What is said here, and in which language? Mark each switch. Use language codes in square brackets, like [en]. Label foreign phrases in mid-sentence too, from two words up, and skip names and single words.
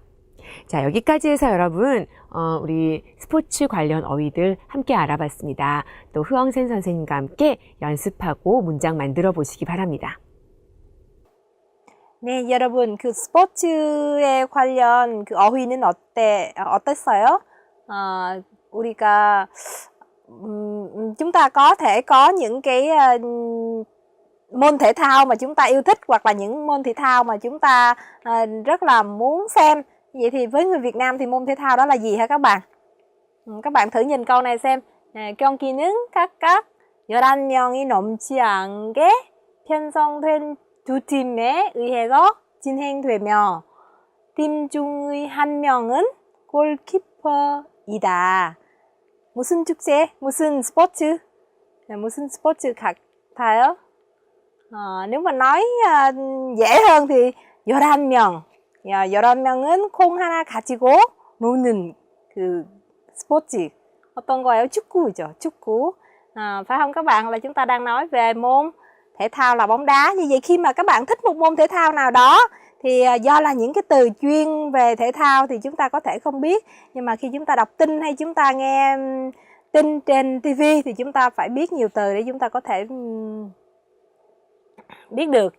[ko] 자, 여기까지 해서 여러분 우리 스포츠 관련 어휘들 함께 알아봤습니다. 또 흐엉센 선생님과 함께 연습하고 문장 만들어 보시기 바랍니다. 네, 여러분 그 스포츠에 관련 그 어휘는 어땠어요? [vi] 우리가 chúng ta có thể có những cái môn thể thao mà chúng ta yêu thích hoặc là những môn thể thao mà chúng ta rất là muốn xem. Vậy thì với người Việt Nam thì môn thể thao đó là gì hả các bạn? Các bạn thử nhìn câu này xem. [ko] 경기는 각각 11명이 넘지 않게 편성된 두 팀에 의해서 진행되며 팀 중의 한 명은 골키퍼이다. 무슨 축제? 무슨 스포츠? 무슨 스포츠 같아요? [vi] nếu mà nói dễ hơn thì 11명. [ko] 11명은 공 하나 가지고 노는 그 스포츠. 어떤 거예요? 축구죠. 축구. [vi] Phải không các bạn? Là chúng ta đang nói về môn thể thao là bóng đá. Như vậy khi mà các bạn thích một môn thể thao nào đó thì do là những cái từ chuyên về thể thao thì chúng ta có thể không biết. Nhưng mà khi chúng ta đọc tin hay chúng ta nghe tin trên TV thì chúng ta phải biết nhiều từ để chúng ta có thể biết được.